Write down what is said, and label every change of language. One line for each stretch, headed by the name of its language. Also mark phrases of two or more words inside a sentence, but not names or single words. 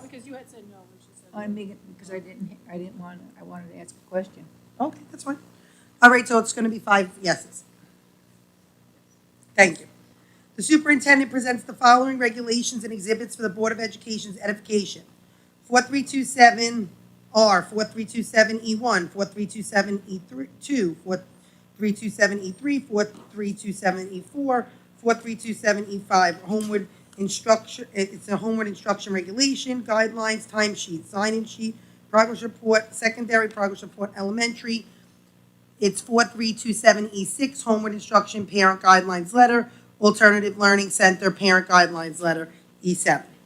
English: Because you had said no when she said I mean, because I wanted to ask a question. Okay, that's fine. All right, so it's going to be 5 yeses. Thank you. The superintendent presents the following regulations and exhibits for the Board of Education's edification. 4327R, 4327E1, 4327E2, 4327E3, 4327E4, 4327E5, homeward instruction, it's a homeward instruction regulation, guidelines, timesheet, sign-in sheet, progress report, secondary progress report, elementary. It's 4327E6, homeward instruction, parent guidelines letter, alternative learning center, parent guidelines letter, E7.